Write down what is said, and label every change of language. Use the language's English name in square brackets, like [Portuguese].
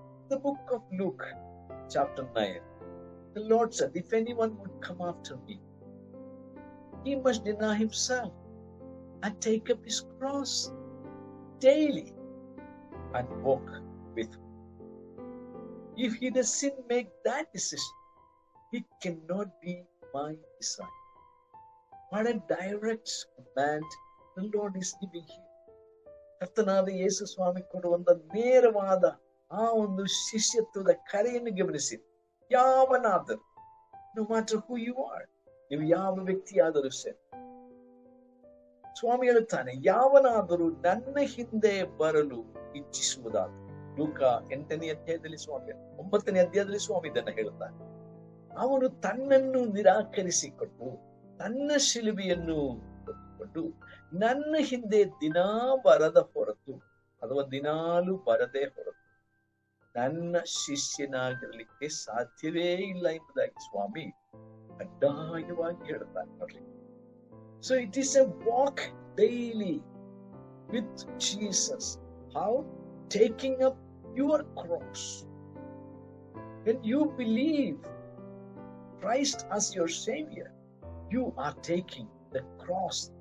[English] The book of Luke, chapter 9, the Lord said, if anyone would come after me, he must deny himself and take up his cross daily and walk with me. If he doesn't make that decision, he cannot be my disciple. What a direct command the Lord is giving here. [Kannada] ಕರ್ತನಾದ ಯೇಸು ಸ್ವಾಮಿ ಕೊಡುವಂತ ನೇರವಾದ ಆ ಒಂದು ಶಿಷ್ಯತ್ವದ ಕರೆಯನ್ನು ಗಮನಿಸಿ. ಯಾವನಾದರೂ, [English] no matter who you are, [Kannada] ನೀವು ಯಾವ ವ್ಯಕ್ತಿಯಾದರೂ ಸರಿ. ಸ್ವಾಮಿ ಹೇಳುತ್ತಾನೆ, ಯಾವನಾದರೂ ನನ್ನ ಹಿಂದೆ ಬರಲು ಇಚ್ಛಿಸುವುದಾದ, ಲೂಕ 8ನೇ ಅಧ್ಯಾಯದಲ್ಲಿ ಸ್ವಾಮಿ, 9ನೇ ಅಧ್ಯಾಯದಲ್ಲಿ ಸ್ವಾಮಿ ಇದನ್ನ ಹೇಳುತ್ತಾನೆ. ಅವನು ತನ್ನನ್ನು ನಿರಾಕರಿಸಿಕೊಂಡು ತನ್ನ ಶಿಲುಬೆಯನ್ನು ಹೊತ್ತುಕೊಂಡು ನನ್ನ ಹಿಂದೆ ದಿನಾ ಬರದ ಹೊರತು, ಅಥವಾ ದಿನಾಲು ಬರದೇ ಹೊರತು ನನ್ನ ಶಿಷ್ಯನಾಗಿರ್ಲಿಕ್ಕೆ ಸಾಧ್ಯವೇ ಇಲ್ಲ ಎಂಬುದಾಗಿ ಸ್ವಾಮಿ ಕಡ್ಡಾಯವಾಗಿ ಹೇಳುತ್ತಾರೆ ನೋಡ್ರಿ. [English] So it is a walk daily with Jesus. How? Taking up your cross. When you believe Christ as your Savior, you are taking the cross.